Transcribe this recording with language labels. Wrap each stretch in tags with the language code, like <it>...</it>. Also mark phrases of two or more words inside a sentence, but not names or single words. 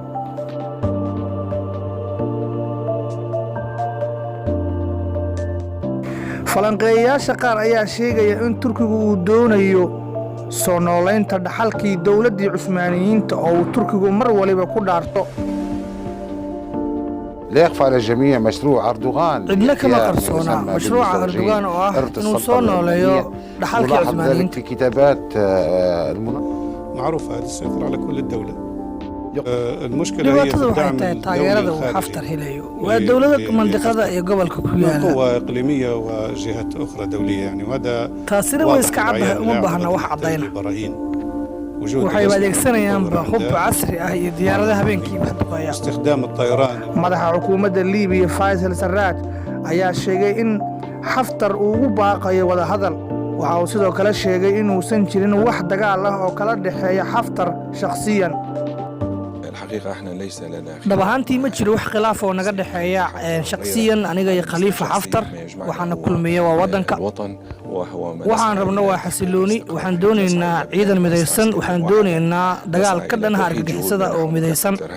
<so>falanqeeyaasha qaar ayaa sheegaya in Turkigu uu doonayo soo noolaynta dhaxalkii dawladdii Cusmaaniyiinta oo uu Turkigu mar waliba ku dhaarto</so> <ar>لا يخفى على الجميع مشروع أردوغان</ar> <so>cidna kama qarsoona mashruuca Erdogan oo ah inuu soo nooleeyo dhaxalkii Cusmaaniyiinta</so> <ar>في كتابات معروف هذا السيطرة على كل الدولة المشكلة هي</ar> <so>الدعم taageerada uu Haftar helayo waa dawladda mandiqada iyo gobolka ku yaala</so> <ar>قوة إقليمية وجهات أخرى دولية يعني وهذا</ar> <so>taasina way iska caddahay uma baahna wax cadayna waxay adeegsanayaan hub casri ah iyo diyaaradaha habeenkii wax duqeeya</so> <ar>استخدام الطيران</ar> <so>madaxa xukuumadda Liibiya Faiz al-Sarraj ayaa sheegay in Haftar uu u baaqayo wada hadal waxa uu sidoo kale sheegay inuusan jirin wax dagaal ah oo kala dhaxeeya Haftar shakhsiyan dhabahantii ma jiro wax khilaaf oo naga dhaxeeya shakhsiyan aniga iyo Khalifa Haftar waxaana kulmiyay waa wadanka waxaan rabno waa xasilooni waxaan doonaynaa ciidan midaysan waxaan doonaynaa dagaal ka dhan ah argagixisada oo midaysan</so>